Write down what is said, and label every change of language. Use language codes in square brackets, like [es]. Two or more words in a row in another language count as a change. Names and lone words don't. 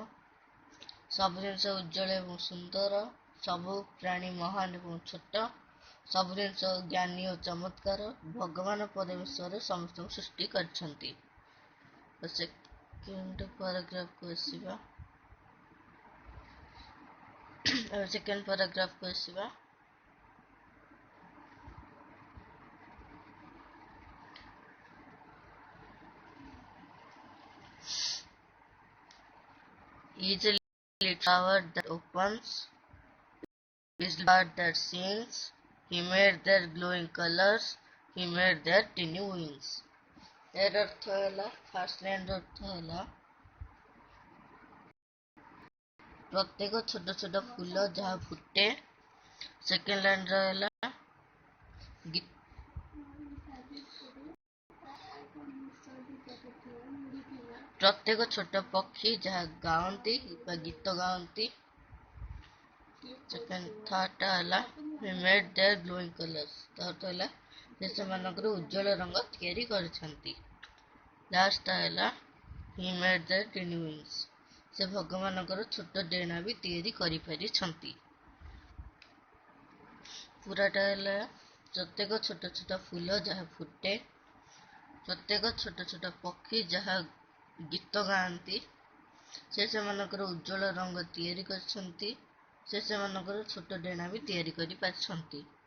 [or] ସବୁ ଜିନିଷ ଉଜ୍ଜଳ ଏବଂ ସୁନ୍ଦର, ସବୁ ପ୍ରାଣୀ ମହାନ ଏବଂ ଛୋଟ, ସବୁ ଜିନିଷ ଜ୍ଞାନୀ ଓ ଚମତ୍କାର, ଭଗବାନ ପରମେଶ୍ୱର ସମସ୍ତଙ୍କୁ ସୃଷ୍ଟି କରିଛନ୍ତି। [en] second paragraphକୁ [or] ଆସିବା। [en] second paragraphକୁ [or] ଆସିବା। [en] Easily flower that opens, is bird that sings, he made their glowing colors, he made their tiny wings। [or] ଏର ଅର୍ଥ ହେଲା, [en] first lineର [or] ଅର୍ଥ ହେଲା ପ୍ରତ୍ୟେକ ଛୋଟ ଛୋଟ ଫୁଲ ଯାହା ଫୁଟେ। [en] second lineର [or] ହେଲା ପ୍ରତ୍ୟେକ ଛୋଟ ପକ୍ଷୀ ଯାହା ଗାଆନ୍ତି ବା ଗୀତ ଗାଆନ୍ତି। ଥାର୍ଡଟା ହେଲା [en] he made their glowing colors, [or] ଅର୍ଥ ହେଲା ସେ ସେମାନଙ୍କର ଉଜ୍ଜଳ ରଙ୍ଗ ତିଆରି କରିଛନ୍ତି। ଲାଷ୍ଟଟା ହେଲା [en] he made their tiny wings, [or] ସେ ଭଗବାନଙ୍କର ଛୋଟ ଡେଣା ବି ତିଆରି କରିପାରିଛନ୍ତି। ପୁରାଟା ହେଲା ପ୍ରତ୍ୟେକ ଛୋଟ ଛୋଟ ଫୁଲ ଯାହା ଫୁଟେ, ପ୍ରତ୍ୟେକ ଛୋଟ ଛୋଟ ପକ୍ଷୀ ଯାହା ଗୀତ ଗାଆନ୍ତି, ସେ ସେମାନଙ୍କର ଉଜ୍ଜଳ ରଙ୍ଗ ତିଆରି କରିଛନ୍ତି, ସେ ସେମାନଙ୍କର ଛୋଟ ଡେଣା ବି ତିଆରି କରିପାରିଛନ୍ତି।